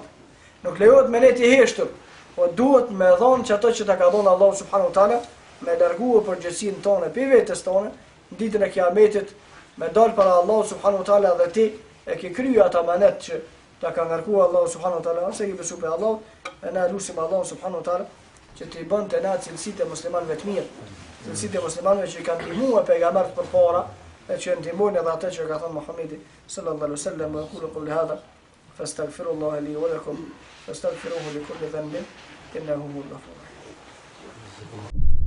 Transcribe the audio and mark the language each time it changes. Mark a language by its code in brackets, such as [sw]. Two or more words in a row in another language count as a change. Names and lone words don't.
[sq] Nuk lejohet me ne të heshtur. Po duhet me dhonë që ato që ta ka dhonë Allahu [ar] سبحانه وتعالى, [sq] me larguar përgjegjësinë tonë pe vetes tonë, në ditën e Kiametit me dal para Allahu [ar] سبحانه وتعالى [sq] dhe ti e ke kryer ata manet që ta ka ngarkuar Allahu [ar] سبحانه وتعالى, [sq] ose i besu pe Allah, e na lutim Allahu [ar] سبحانه وتعالى [sq] që t'i bënte na cilësitë e muslimanëve të mirë, cilësitë e muslimanëve që kanë ndihmuar pejgamberët përpara e që ndihmojnë edhe atë që ka thënë Muhamedi [ar] صلى الله عليه وسلم. وأقول قولي هذا فأستغفر الله لي ولكم فاستغفروه لكل ذنب إنه هو الغفور الرحيم.